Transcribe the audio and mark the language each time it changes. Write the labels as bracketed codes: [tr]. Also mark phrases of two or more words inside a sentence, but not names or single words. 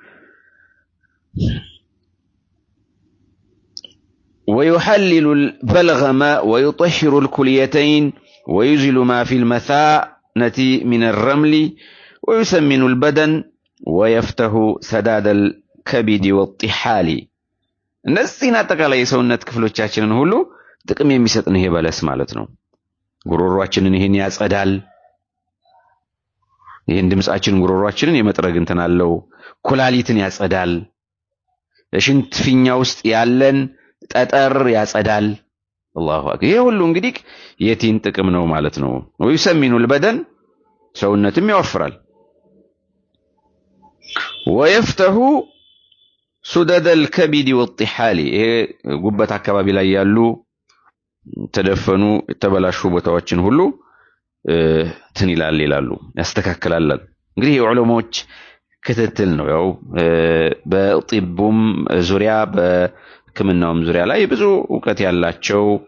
[ar] ويحلل البلغم ويطهر الكليتين ويزيل ما في المثانة من الرمل ويسمن البدن ويفتح سداد الكبد والطحال [am] እነዚህን አጠቃላይ የሰውነት ክፍሎቻችንን ሁሉ ጥቅም የሚሰጥ ነው ይሄ በለስ ማለት ነው ጉሮሮአችንን ይሄን ያጸዳል ይሄን ድምጻችን ጉሮሮአችንን የመጥረግ እንትን አለው ኩላሊትን ያጸዳል ለሽንት ፊኛ ውስጥ ያለን ጠጠር ያጸዳል [ar] الله أكبر [am] ይሄ ሁሉ እንግዲህ የቲን ጥቅም ነው ማለት ነው [ar] ويسمن البدن [am] ሰውነትም ያወፍራል [ar] ويفتح سدد الكبد والطحال [am] ይሄ ጉበት አካባቢ ላይ ያሉ ተደፈኑ የተበላሹ ቦታዎችን ሁሉ ትን ይላሉ ያስተካክላል እንግዲህ የዑለሞች ክትትል ነው ያው በጢቡም ዙሪያ በሕክምናውም ዙሪያ ላይ ብዙ ዕውቀት ያላቸው